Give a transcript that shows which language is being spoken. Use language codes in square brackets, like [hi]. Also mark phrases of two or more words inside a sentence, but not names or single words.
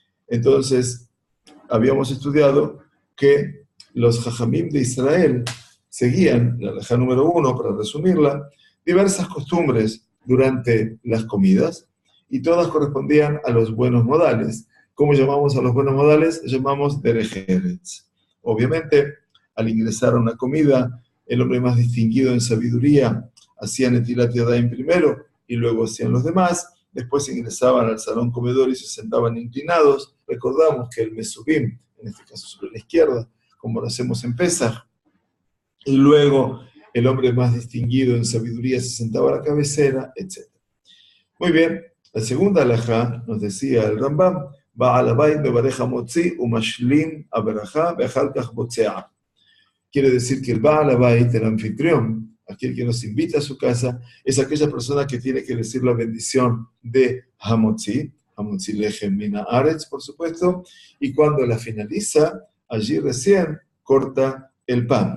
[es] Entonces, habíamos estudiado que los Jajamim de Israel seguían, la halajá número 1, para resumirla, diversas costumbres durante las comidas, y todas correspondían a los buenos modales. ¿Cómo llamamos a los buenos modales? Llamamos [he] דרך ארץ. [es] Obviamente, al ingresar a una comida, el hombre más distinguido en sabiduría hacía [he] נטילת ידיים [es] primero y luego hacían los demás. Después ingresaban al salón comedor y se sentaban inclinados. Recordamos que el Mesubim, en este caso sobre la izquierda, como lo hacemos en Pesaj, y luego el hombre más distinguido en sabiduría se sentaba a la cabecera, etc. Muy bien, la segunda halajá nos decía el Rambam, [he] בעל הבית מברך מוציא ומשלים הברכה ואחר כך בוצע. [es] Quiere decir que el [he] בעל הבית, [es] el anfitrión, aquel que nos invita a su casa, es aquella persona que tiene que decir la bendición de Hamotzi, [he] המוציא לחם מן הארץ, [es] por supuesto, y cuando la finaliza, allí recién corta el pan.